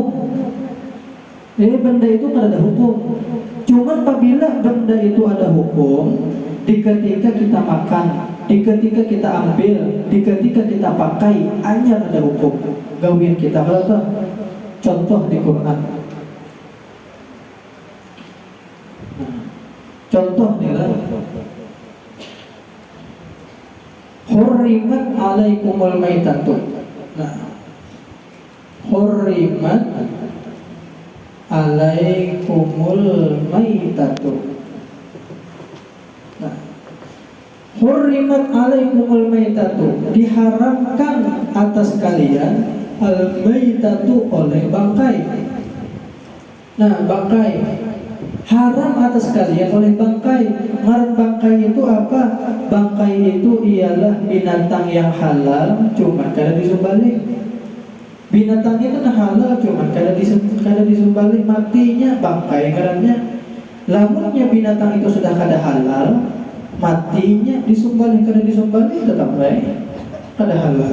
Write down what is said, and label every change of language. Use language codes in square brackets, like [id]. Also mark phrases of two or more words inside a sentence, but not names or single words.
[id] Jadi benda itu kan ada hukum. Cuma apabila benda itu ada hukum, di ketika kita makan, di ketika kita ambil, di ketika kita pakai, hanya ada hukum. [bjn] Gawian kita kalau contoh di Quran. [id] Contoh adalah [ar] حرمت عليكم الميتة. Nah, حرمت عليكم الميتة. Nah, حرمت عليكم الميتة, [id] diharamkan atas kalian al-maitatu oleh bangkai. Nah, bangkai haram atas kalian oleh bangkai. Ngaran bangkai itu apa? Bangkai itu ialah binatang yang halal, cuma kada disembelih. Binatang itu halal, cuma kada disembelih, matinya bangkai ngarannya. [bjn] Lamunnya binatang itu sudah kada halal, matinya disembelih, kada disembelih tetap baik kada halal.